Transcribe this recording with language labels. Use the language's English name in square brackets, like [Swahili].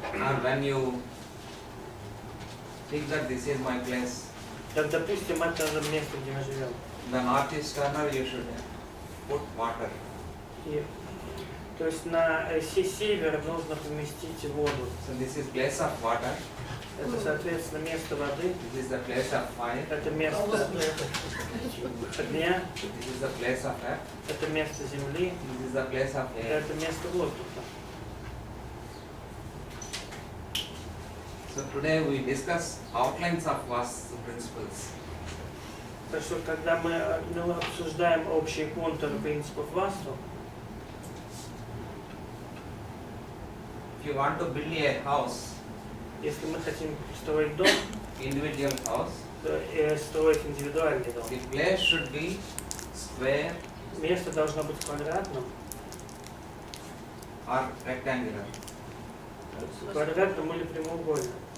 [English] or when you think that this is my place, [Russian] так, допустим, это место, где мы живем. [English] the northeast corner you should put water. [Russian] И, то есть на север нужно поместить воду. [English] So this is place of water, [Russian] Это, соответственно, место воды, [English] this is the place of fire, [Russian] это место огня, [English] this is the place of earth, [Russian] это место земли, [English] this is the place of air. [Russian] это место воздуха. [English] So today we discuss outlines of Vastu principles. [Russian] Так что, когда мы обсуждаем общие контуры принципов васту, [English] If you want to build a house, [Russian] если мы хотим строить дом, [English] individual house, [Russian] строить индивидуальный дом, [English] the place should be square [Russian] место должно быть квадратным, [English] or rectangular. [Russian] квадратным или прямоугольным.